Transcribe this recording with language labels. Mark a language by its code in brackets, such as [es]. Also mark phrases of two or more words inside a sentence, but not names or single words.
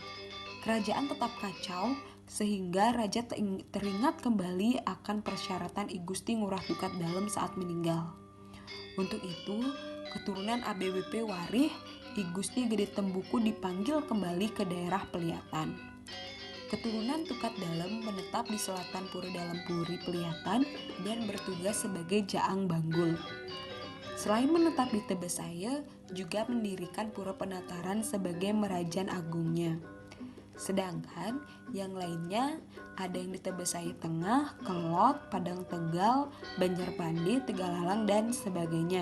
[id] Kerajaan tetap kacau sehingga raja teringat kembali akan persyaratan I Gusti Ngurah Tukat Dalem saat meninggal. Untuk itu, keturunan ABWP Warih I Gusti Gede Tembuku dipanggil kembali ke daerah Peliatan. Keturunan Tukat Dalem menetap di selatan Puri Dalem Puri Peliatan dan bertugas sebagai Jaang Banggul. Selain menetap di Tebesaya, juga mendirikan Pura Penataran sebagai Merajan Agungnya. Sedangkan yang lainnya ada yang di Tebesaya Tengah, Kelot, Padang Tegal, Banjarpandi, Tegalalang, dan sebagainya.